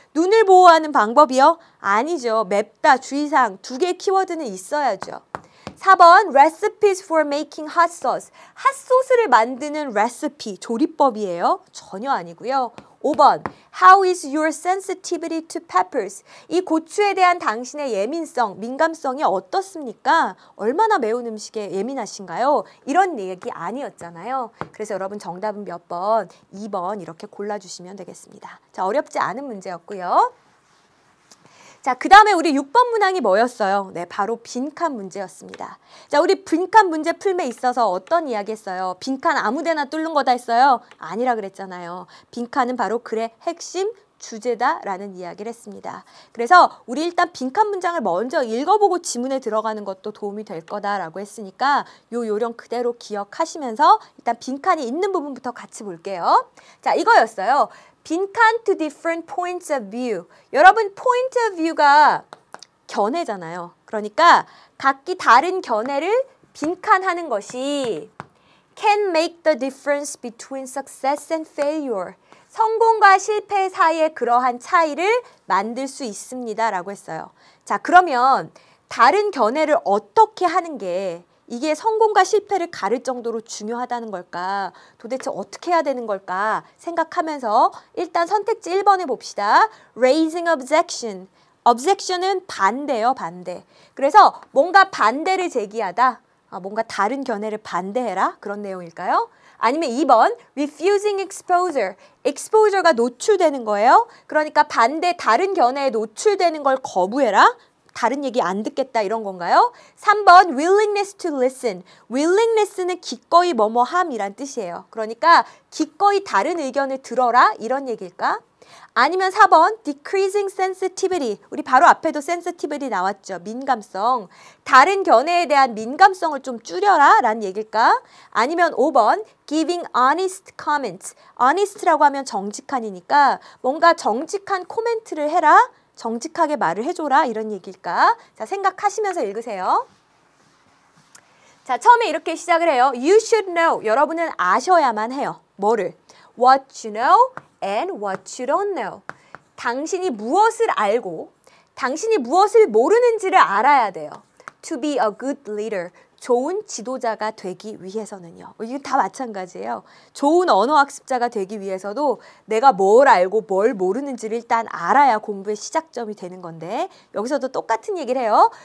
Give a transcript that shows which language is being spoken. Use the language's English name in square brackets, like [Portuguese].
[Korean] 눈을 보호하는 방법이요? 아니죠. 맵다, 주의사항 두 개의 키워드는 있어야죠. [English] 4번 recipes for making hot sauce. [Korean] 핫소스를 만드는 레시피, 조리법이에요? 전혀 아니고요. [English] 5번 How is your sensitivity to peppers? [Korean] 이 고추에 대한 당신의 예민성, 민감성이 어떻습니까? 얼마나 매운 음식에 예민하신가요? 이런 얘기 아니었잖아요. 그래서 여러분 정답은 몇 번? 2번 이렇게 골라주시면 되겠습니다. 자, 어렵지 않은 문제였고요. 자, 그 다음에 우리 6번 문항이 뭐였어요? 네, 바로 빈칸 문제였습니다. 자, 우리 빈칸 문제 풀매 있어서 어떤 이야기 했어요? 빈칸 아무데나 뚫는 거다 했어요? 아니라 그랬잖아요. 빈칸은 바로 글의 핵심 주제다라는 이야기를 했습니다. 그래서 우리 일단 빈칸 문장을 먼저 읽어보고 지문에 들어가는 것도 도움이 될 거다라고 했으니까 요 요령 그대로 기억하시면서 일단 빈칸이 있는 부분부터 같이 볼게요. 자, 이거였어요. [English] 빈칸 to different points of view. [Korean] 여러분 point of view가 견해잖아요. 그러니까 각기 다른 견해를 빈칸하는 것이 [English] can make the difference between success and failure. [Korean] 성공과 실패 사이에 그러한 차이를 만들 수 있습니다. 라고 했어요. 자, 그러면 다른 견해를 어떻게 하는 게 이게 성공과 실패를 가릴 정도로 중요하다는 걸까? 도대체 어떻게 해야 되는 걸까? 생각하면서 일단 선택지 1번에 봅시다. [English] Raising objection. [Korean] objection은 반대요, 반대. 그래서 뭔가 반대를 제기하다. 뭔가 다른 견해를 반대해라. 그런 내용일까요? 아니면 2번 [English] refusing exposure. [Korean] exposure가 노출되는 거예요. 그러니까 반대 다른 견해에 노출되는 걸 거부해라. 다른 얘기 안 듣겠다 이런 건가요? [English] 3번 willingness to listen. [Korean] willingness는 기꺼이 뭐뭐함이란 뜻이에요. 그러니까 기꺼이 다른 의견을 들어라 이런 얘기일까? 아니면 4번 [English] decreasing sensitivity. [Korean] 우리 바로 앞에도 sensitivity 나왔죠. 민감성. 다른 견해에 대한 민감성을 좀 줄여라 라는 얘기일까? [English] 아니면 5번 giving honest comments. [Korean] honest라고 하면 정직한이니까 뭔가 정직한 코멘트를 해라. 정직하게 말을 해줘라 이런 얘기일까? 자, 생각하시면서 읽으세요. 자, 처음에 이렇게 시작을 해요. [English] You should know. [Korean] 여러분은 아셔야만 해요. 뭐를? [English] What you know and what you don't know. [Korean] 당신이 무엇을 알고 당신이 무엇을 모르는지를 알아야 돼요. [English] To be a good leader. [Korean] 좋은 지도자가 되기 위해서는요. 이게 다 마찬가지예요. 좋은 언어학습자가 되기 위해서도 내가 뭘 알고 뭘 모르는지를 일단 알아야 공부의 시작점이 되는 건데 여기서도 똑같은 얘기를 해요.